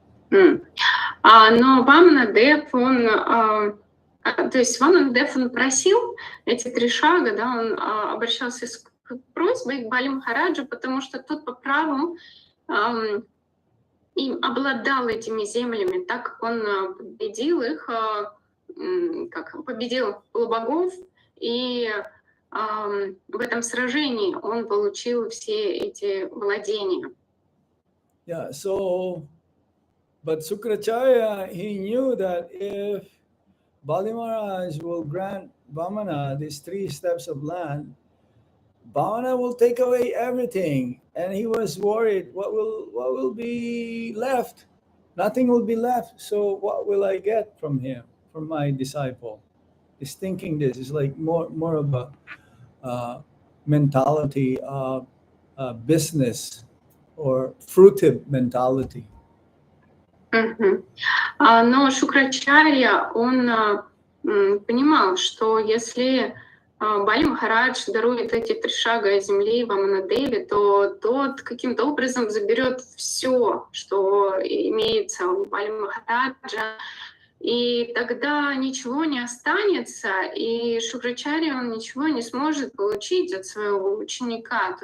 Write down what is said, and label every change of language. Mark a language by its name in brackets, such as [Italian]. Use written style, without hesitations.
[Russian] Но Ваманадев, он, то есть Ваманадев, он просил эти 3 шага, да, он обращался с просьбой к Бали Махараджу, потому что тот по праву им обладал этими землями, так как он победил их, как победил полубогов, и в этом сражении он получил все эти владения. [English] Yeah, so, but Sukracharya, he knew that if Bali Maharaj will grant Vamana these 3 steps of land, Vamana will take away everything, and he was worried, what will be left? Nothing will be left. So what will I get from him, from my disciple? He's thinking this is like more of a mentality of business or fruitive mentality. [Russian] Но Шукрачарья, он понимал, что если Бали Махарадж дарует эти 3 шага земли Ваманадеве, то тот каким-то образом заберет все, что имеется у Бали Махараджа, и тогда ничего не останется, и Шукрачарья, он ничего не сможет получить от своего ученика.